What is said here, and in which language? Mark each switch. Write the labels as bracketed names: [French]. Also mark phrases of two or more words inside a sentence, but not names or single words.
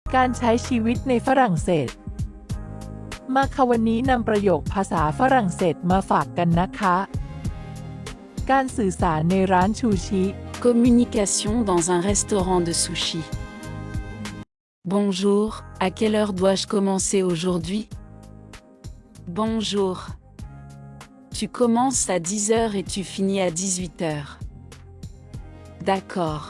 [Thai] การใช้ชีวิตในฝรั่งเศสมาค่ะวันนี้นำประโยคภาษาฝรั่งเศสมาฝากกันนะคะการสื่อสารในร้านซูชิ [French] Communication dans un restaurant de sushi. Bonjour, à quelle heure dois-je commencer aujourd'hui? Bonjour. Tu commences à 10 h et tu finis à 18 h. D'accord.